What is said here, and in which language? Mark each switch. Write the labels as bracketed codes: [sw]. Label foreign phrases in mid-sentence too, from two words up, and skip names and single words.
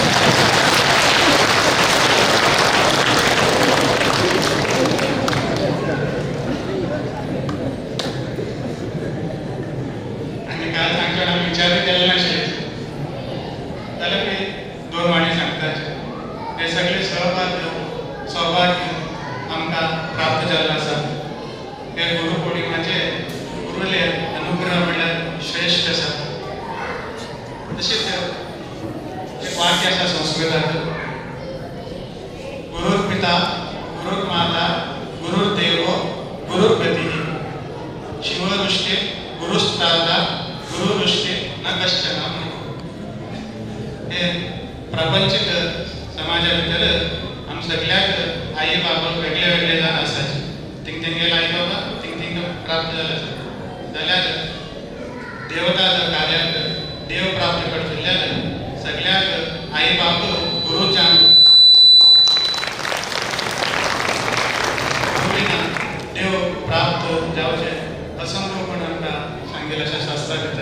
[kok] विचार केले नाशिल्ले जाल्यार मी दोन वाणी सांगतात. हे सगळे सौभाग्य आमकां प्राप्त जाल्लें आसा. हे गुरुपौर्णिमाचे गुरुले अनुग्रह म्हणल्यार श्रेष्ठ आसा. तशेंच एक वाक्य आसा संस्कृतांत, [sa] गुरुर्पिता गुरुर्माता गुरुर्देवो गुरुर्गतिः शिवदृष्टे गुरुस्त्राता गुरुदृष्टी न कश्चन. [kok] हे प्रपंचिक समाजा भितर आम सगळ्याक आई बाबा वेगळे वेगळे जाण आसाचे. तेंगेले आई बाबा तेंग प्राप्त जाले आसा जाल्यार देवता कार्याक देव प्राप्त करतल्यार सगळ्याक आई बाब गुरुच्यान देव प्राप्त जावचे असंभवपण आमकां सांगिल्लें आसा शास्त्रा भितर.